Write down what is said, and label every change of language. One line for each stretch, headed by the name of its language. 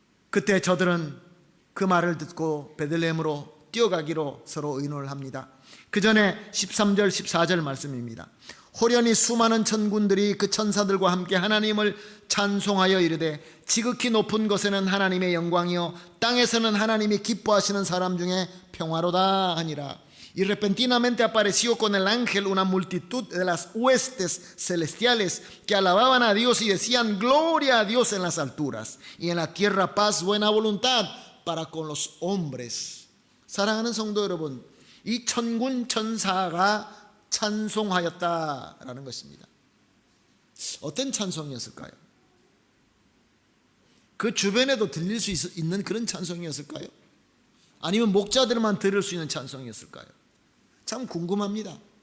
Korean: 그때 저들은 그 말을 듣고 베들레헴으로 뛰어가기로 서로 의논을 합니다. 그 전에 13절 14절 말씀입니다. 호련히 수많은 천군들이 그 천사들과 함께 하나님을 찬송하여 이르되 지극히 높은 곳에는 하나님의 영광이요 땅에서는 하나님이 기뻐하시는 사람 중에 평화로다 하니라.
Spanish: Y repentinamente apareció con el ángel una multitud de las huestes celestiales que alababan a Dios y decían gloria a Dios en las alturas y en la tierra paz, buena voluntad para con los hombres.
Korean: 사랑하는 성도 여러분, 이 천군 천사가 찬송하였다라는 것입니다. 어떤 찬송이었을까요? 그 주변에도 들릴 수 있는 그런 찬송이었을까요? 아니면 목자들만 들을 수 있는 찬송이었을까요? 참 궁금합니다.